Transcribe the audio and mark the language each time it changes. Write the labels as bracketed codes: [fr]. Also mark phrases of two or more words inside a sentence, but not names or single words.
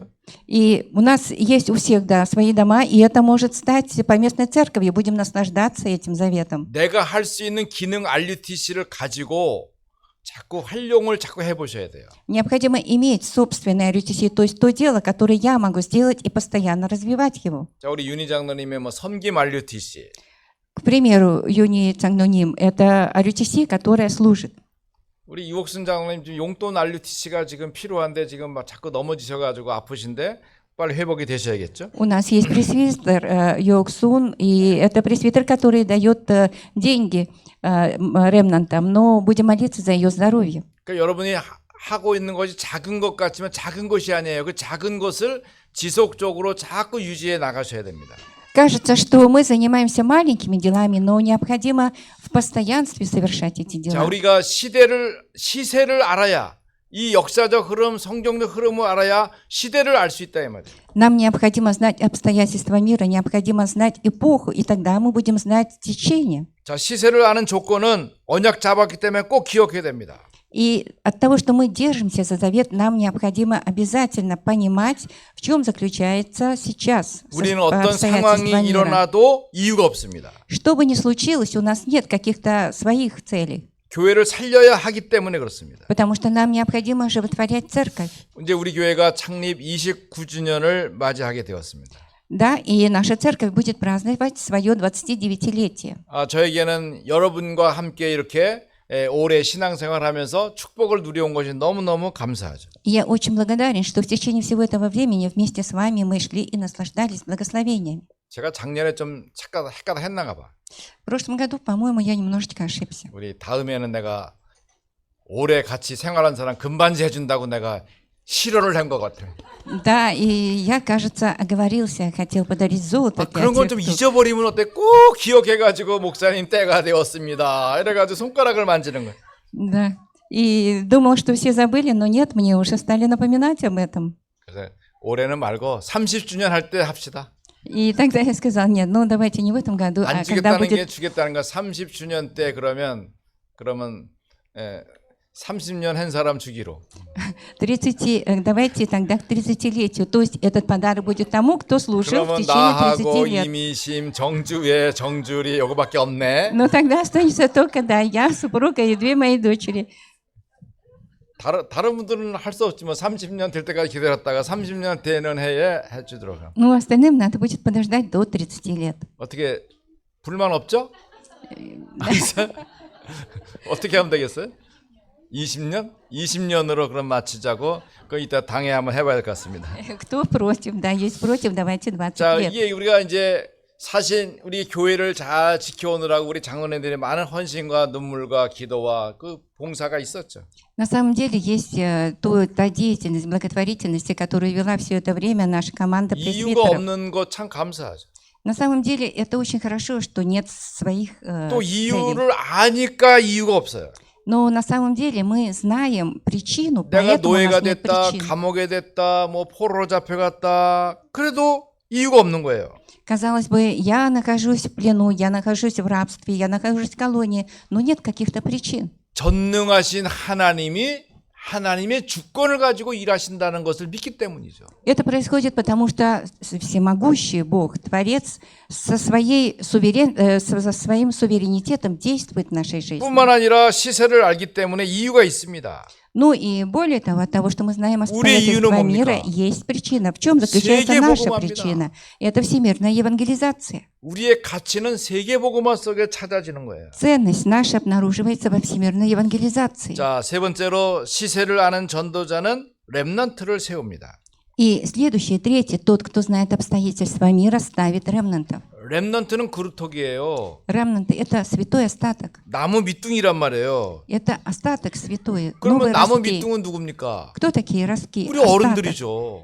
[ru] И у нас есть у всех, да, свои дома, и это может стать поместной церковью. Будем наслаждаться этим заветом. [ko] 내가 할 수 있는 기능 RUTC를 가지고 자꾸 활용을 자꾸 해보셔야 돼요. [ru] Необходимо иметь собственное RUTC, то есть то дело, которое я могу сделать и постоянно развивать его. [ko] 자, 우리 윤희 장로님의 뭐 섬김 RUTC. [ru] К примеру, Юни Цангнуним – это RUTC, которая служит. [ko] 우리 유옥순 장로님 지금 용돈 RUTC가 지금 필요한데 지금 막 자꾸 넘어지셔가지고 아프신데 빨리 회복이 되셔야겠죠? [ru] У нас есть пресвитер Йоксун, и это пресвитер, который дает деньги ремнантам, но будем молиться за ее здоровье. [ko] 그러니까 여러분이 하고 있는 것이 작은 것 같지만 작은 것이 아니에요. 그 작은 것을 지속적으로 자꾸 유지해 나가셔야 됩니다. [ru] Кажется, что мы занимаемся маленькими делами, но необходимо в постоянстве совершать эти [ko] 자, [ru] дела. [ko] 우리가 시세를 알아야 이 역사적 흐름, 성경적 흐름을 알아야 시대를 알 수 있다 이 말이에요. [ru] Нам необходимо знать обстоятельства мира, необходимо знать эпоху, и тогда мы будем знать течение. [ko] 자, 시세를 아는 조건은 언약 잡았기 때문에 꼭 기억해야 됩니다. [ru] И от того, что мы держимся за завет, нам необходимо обязательно понимать, в чем заключается сейчас [ko] 우리는 어떤 [ru] обстоятельства [ko] 상황이 [ru] мира. [ko] 일어나도 이유가 없습니다. [ru] Что бы ни случилось, у нас нет каких-то своих целей, [ko] 교회를 살려야 하기 때문에 그렇습니다. [ru] потому что нам необходимо оживотворять церковь. [ko] 이제 우리 교회가 창립 29주년을 맞이하게 되었습니다. [ru] Да, и наша церковь будет праздновать свое 29-летие. [ko] 저에게는 여러분과 함께 이렇게 오래 신앙생활하면서 축복을 누려온 것이 너무너무 감사하죠. [ru] И я очень благодарен, что в течение всего этого времени вместе с вами мы шли и наслаждались благословениями. [ko] 제가 작년에 좀 헷가다 했나가 봐. [ru] В прошлом году, по-моему, я немножечко ошибся. [ko] 우리 다음에는 내가 오래 같이 생활한 사람 금반지 해준다고 내가 실언을 한 것 같아요. [ru] Да, и я, кажется, оговорился, хотел подарить золото. для [ko] 그런 건 [ru] тех, [ko] 좀 [ru] кто- [ko] 잊어버리면 어때? 꼭 기억해가지고 목사님 때가 되었습니다. 이래가지고 손가락을 만지는 거예요. [ru] Да. И думал, что все забыли, но нет, мне уже стали напоминать об этом. [ko] 그래서 올해는 말고 30주년 할 때 합시다. [ru] И тогда я сказал, нет, ну давайте не в этом году, [ko] 안 [ru] а когда [ko] 주겠다는 게 [ru] будет [ko] 주겠다는 거 30주년 때 그러면 30년 한 사람 주기로. 30, [ru] давайте тогда к 30-летию. То есть этот подарок будет тому, кто служил в [ko] 그러면 [ru] течение [ko] 나하고 [ru] 30 лет. [ko] 이미심, 정주회, 정주리 요거밖에 없네. [ru] Но тогда останется только, да, я, супруга и 2 мои дочери. [ko] 다른 분들은 할 수 없지만 30년 될 때까지 기다렸다가 30년 되는 해에 해주도록. [ru] Ну, остальным надо будет подождать до 30 лет. [ko] 어떻게 불만 없죠? 어떻게 하면 되겠어요? 20년? 20년으로 그럼 맞추자고 그 이따 당에 한번 해봐야 될 것 같습니다. [ru] Кто против? Да, есть против, давайте 20 [ko] 자, [ru] лет. [ko] 이게 우리가 이제 사실 우리 교회를 잘 지켜오느라고 우리 장로님들의 많은 헌신과 눈물과 기도와 그 봉사가 있었죠. [ru] На самом деле есть та деятельность, благотворительности, которую вела все это время наша команда [ko] 이유가 [ru] пресвитеров. [ko] 없는 거 참 감사하죠. [ru] На самом деле это очень хорошо, что нет своих [ko] 또 [ru] целей. [ko] 이유를 아니까 이유가 없어요. [ru] Но на самом деле мы знаем причину, [ko] 내가 [ru] поэтому у [ko] 노예가 [ru] нас нет [ko] 됐다, [ru] причин. [ko] 감옥에 됐다, 뭐 포로로 잡혀갔다. 그래도 이유가 없는 거예요. [ru] Казалось бы, я нахожусь в плену, я нахожусь в рабстве, я нахожусь в колонии, но нет каких-то причин. [ko] 전능하신 하나님의 주권을 가지고 일하신다는 것을 믿기 때문이죠. [ru] Это происходит потому, что всемогущий Бог, Творец, со своим суверенитетом действует в нашей жизни. [ko] 뿐만 아니라 시세를 알기 때문에 이유가 있습니다. [ru] Ну и более того, от того, что мы знаем [ko] 우리의 이유는 [ru] обстоятельства [ko] 뭡니까? [ru] мира, есть причина. В чем заключается наша [ko] 세계복음화입니다. [ru] причина? Это всемирная евангелизация. [ko] 우리의 가치는 세계복음화 속에 찾아지는 거예요. [ru] Ценность наша обнаруживается во всемирной евангелизации. [ko] 자, 세 번째로 시세를 아는 전도자는 렘넌트를 세웁니다. [ru] И следующее, третье, тот, кто знает обстоятельства мира, ставит ремнантов. [ko] 렘넌트는 그루터기예요. [ru] Ремнанты – это святой остаток. [ko] 나무 밑둥이란 말이에요. [ru] Это остаток святой. [ko] 그러면 [ru] новые [ko] 나무 [ru] ростки. [ko] 밑둥은 누굽니까? [ru] Кто такие ростки? [ko] 우리 [ru] Остаток. [ko] 어른들이죠.